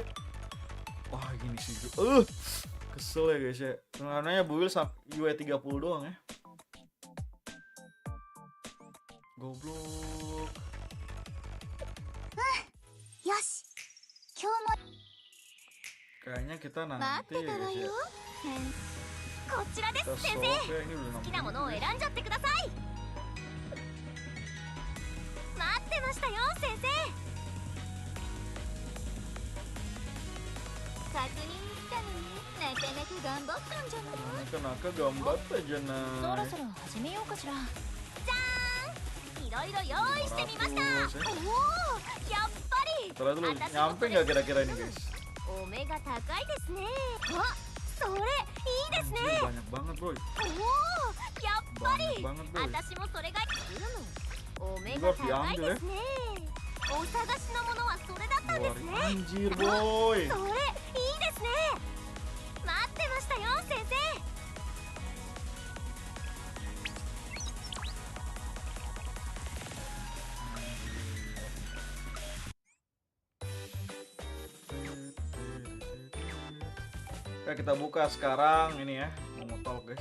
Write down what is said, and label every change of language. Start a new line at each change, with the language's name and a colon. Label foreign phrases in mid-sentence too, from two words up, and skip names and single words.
Indonesian: Wah gini sih, kesel ya guys ya. Sebenarnya build UE 30 doang ya. Goblok. Kayaknya kita nanti ya guys ya.
Japanese: こちらです先生。好きなものを選んじゃってください。待ってましたよ先生。確認に来たのになかなか頑張ったんじゃない？なかなか頑張ったじゃない。そろそろ始めようかしら。じゃーん、いろいろ用意してみました。おお、やっぱり。
Indonesian: Setelah itu nyampe nggak kira-kira ini guys?
Japanese: お目が高いですね。あ、それいいですね。
Indonesian: Banyak banget bro.
Japanese: おお、やっぱり。私もそれがお目が高いですね。お探しのものはそれだったんですね。
Indonesian: Anjir boy.
Japanese: それいいですね。待ってましたよ先生。
Indonesian: Oke, kita buka sekarang ini ya, memotol guys.